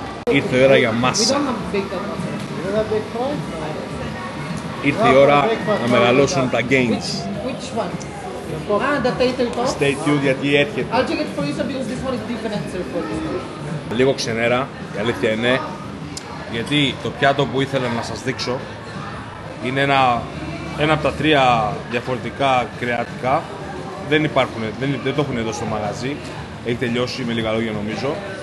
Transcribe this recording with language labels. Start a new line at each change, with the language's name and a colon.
Greek: Ήρθε η ώρα για μάσα. Ήρθε η ώρα να μεγαλώσουν τα gains.
English: Which one? Ah, the tater tot.
Greek: Stay tuned γιατί έρχεται.
English: I'll check it for you so because this one is different answer for you.
Greek: Λίγο ξενέρα, η αλήθεια είναι. Γιατί το πιάτο που ήθελα να σας δείξω είναι ένα από τα τρία διαφορετικά κρεατικά. Δεν το έχουν εδώ στο μαγαζί. Έχει τελειώσει με λίγα λόγια νομίζω.